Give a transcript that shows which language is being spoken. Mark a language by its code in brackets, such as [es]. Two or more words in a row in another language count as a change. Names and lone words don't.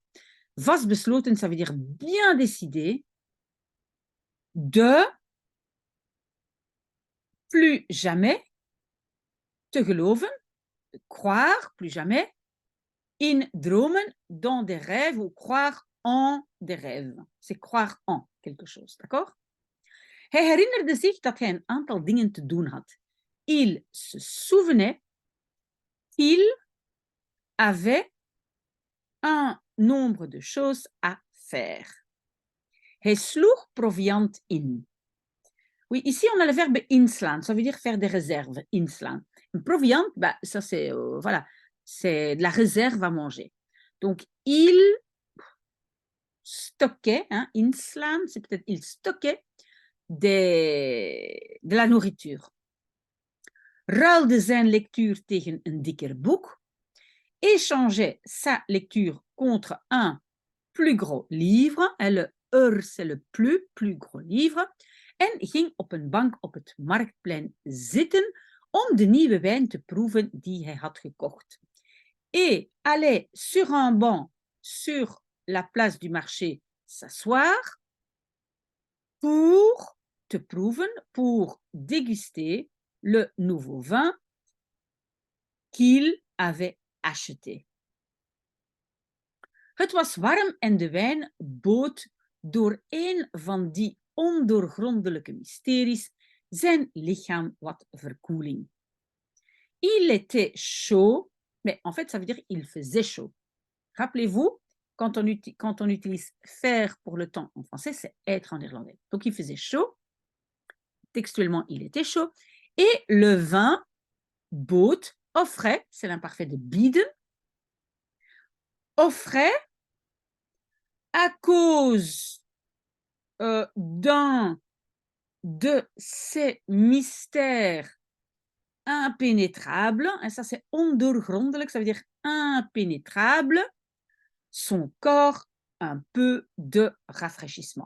[fr] Vastbesloten, ça veut dire bien décidé de plus jamais [nl] te geloven, [fr] croire, plus jamais, [nl] in dromen, [fr] dans des rêves, ou croire en des rêves. C'est croire en quelque chose, d'accord? [nl] Hij herinnerde zich dat hij een aantal dingen te doen had. [fr] Il se souvenait qu'il avait un nombre de choses à faire. [nl] Hij sloeg proviand in. [fr] Oui, ici on a le verbe inslaan, ça veut dire faire des réserves, inslaan. Proviand, bah, ça c'est voilà, c'est de la réserve à manger. Donc il stockait, hein, inslaan, c'est peut-être il stockait de la nourriture. [nl] Ruilde zijn lectuur tegen een dikker boek. [fr] Échangeait sa lecture contre un plus gros livre. Le c'est le plus gros livre. [nl] En ging op een bank op het marktplein zitten om de nieuwe wijn te proeven die hij had gekocht. [fr] Et allait sur un banc sur la place du marché s'asseoir pour [nl] te proeven, [fr] pour déguster le nouveau vin qu'il avait acheté. [nl] Het was warm en de wijn bood door een van die ondoorgrondelijke mysteries zijn lichaam wat verkoeling. [fr] Il était chaud, mais en fait ça veut dire il faisait chaud. Rappelez-vous, quand on utilise faire pour le temps en français, c'est être en néerlandais. Donc il faisait chaud, textuellement il était chaud, et le vin bood, offrait, c'est l'imparfait de bieden, offrait à cause d'un de ces mystères impénétrables, et ça c'est ondoorgrondelijk, ça veut dire impénétrable, son corps un peu de rafraîchissement.